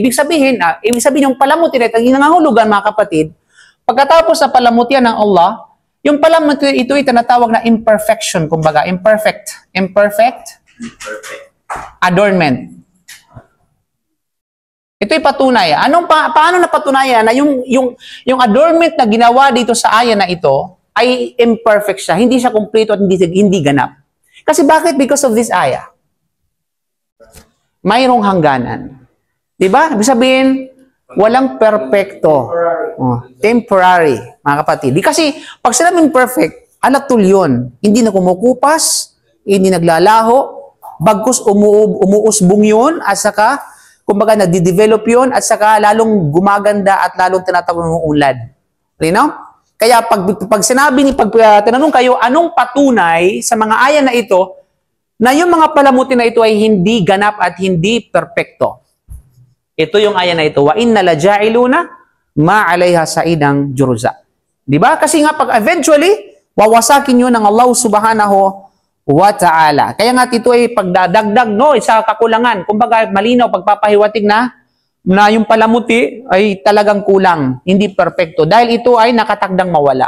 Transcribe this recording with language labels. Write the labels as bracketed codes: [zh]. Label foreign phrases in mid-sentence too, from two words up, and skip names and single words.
[tl] Ibig sabihin yung palamuti na ito, yung nangangahulugan mga kapatid, pagkatapos sa palamutian ng Allah, yung palamuti ito ay tinatawag na imperfection, kumbaga, [en] imperfect adornment. [tl] Ito'y patunay. Paano napatunayan na yung adornment na ginawa dito sa aya na ito ay imperfect siya, hindi siya kumpleto at hindi ganap. Kasi bakit? [en] Because of this aya. [tl] Mayroong hangganan. Diba? Ibig sabihin, walang perfecto. Temporary, mga kapatid. Kasi, pag sinabing perfect, alatul yun. Hindi na kumukupas, hindi naglalaho, bagkus umuusbong yun, at saka, kumbaga, nagdi-develop yun, at saka lalong gumaganda at lalong tinatawag ng ulad. Lino? Kaya, pag tinanong kayo, anong patunay sa mga aya na ito, na yung mga palamuti na ito ay hindi ganap at hindi perpekto. Ito yung aya na ito. [ar] وإنا لجاعلون ما عليها صعيدا جرزا. [tl] Di ba? Kasi nga pag eventually wawasakin yun ng Allah [ar] سبحانه وتعالى. [tl] Kaya nga ito ay pagdadagdag sa kakulangan. Kumbaga malinaw pagpapahiwatig na yung palamuti ay talagang kulang, hindi perpekto dahil ito ay nakatakdang mawala.